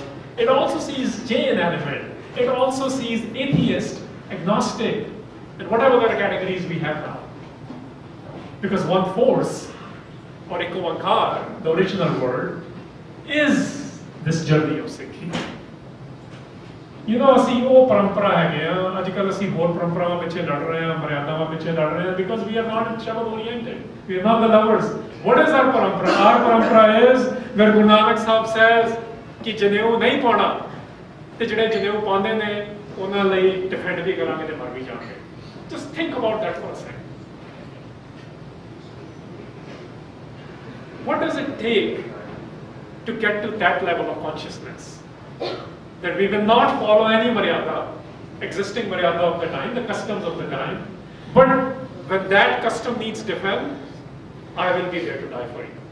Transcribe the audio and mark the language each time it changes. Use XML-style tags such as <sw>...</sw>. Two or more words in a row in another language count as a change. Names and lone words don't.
<en>It also sees Jain element. It also sees atheist, agnostic, and whatever other categories we have now. Because one force, or Ek Oankar, the original word, is this journey of Sikhi.</en> <pa>ਅਸੀਂ ਉਹ ਪਰੰਪਰਾ ਹੈਗੇ ਆ, ਅੱਜ ਕੱਲ੍ਹ ਅਸੀਂ ਹੋਰ ਪਰੰਪਰਾਵਾਂ ਪਿੱਛੇ ਲੜ ਰਹੇ ਹਾਂ, ਮਰਿਆਦਾਵਾਂ ਪਿੱਛੇ ਲੜ ਰਹੇ ਹਾਂ,</pa> <en>because we are not Shabad oriented. We are not the lovers. What is our parampara? Our parampara is where Guru Nanak Sahib says</en> <pa>ਕਿ ਜਨੇਊ ਨਹੀਂ ਪਾਉਣਾ, ਤੇ ਜਿਹੜੇ ਜਨੇਊ ਪਾਉਂਦੇ ਨੇ ਉਹਨਾਂ ਲਈ ਡਿਫੈਂਡ ਵੀ ਕਰਾਂਗੇ ਤੇ ਮਰ ਵੀ ਜਾਵਾਂਗੇ।</pa> <en>Just think about that for a second. What does it take to get to that level of consciousness? That we will not follow any maryada, existing maryada of the time, the customs of the time, but when that custom needs defense, I will be there to die for you.</en>